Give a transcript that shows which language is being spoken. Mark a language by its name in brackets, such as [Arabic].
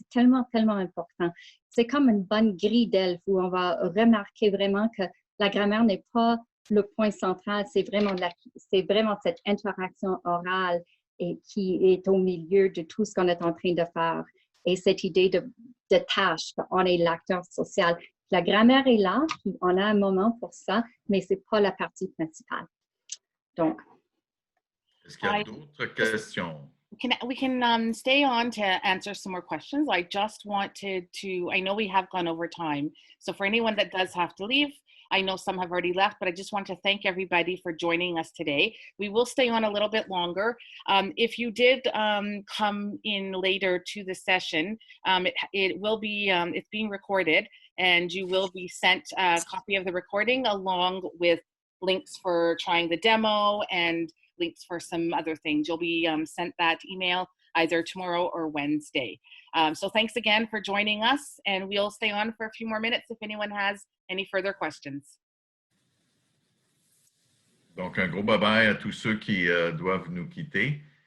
[French] C'est tellement, tellement important. C'est comme une bonne grille d'elfes où on va remarquer vraiment que la grammaire n'est pas le point central, c'est vraiment cette interaction orale et qui est au milieu de tout ce qu'on est en train de faire. Et cette idée de tâche, qu'on est l'acteur social. La grammaire est là, puis on a un moment pour ça, mais ce n'est pas la partie principale. Donc. Est-ce qu'il y a d'autres questions? [English] We can stay on to answer some more questions. I just wanted to, I know we have gone over time. So for anyone that does have to leave, I know some have already left, but I just want to thank everybody for joining us today. We will stay on a little bit longer. If you did come in later to the session, it will be, it's being recorded and you will be sent a copy of the recording along with links for trying the demo and links for some other things. You'll be sent that email either tomorrow or Wednesday. So thanks again for joining us, and we'll stay on for a few more minutes if anyone has any further questions. [French] Donc, un gros bye-bye à tous ceux qui doivent nous quitter.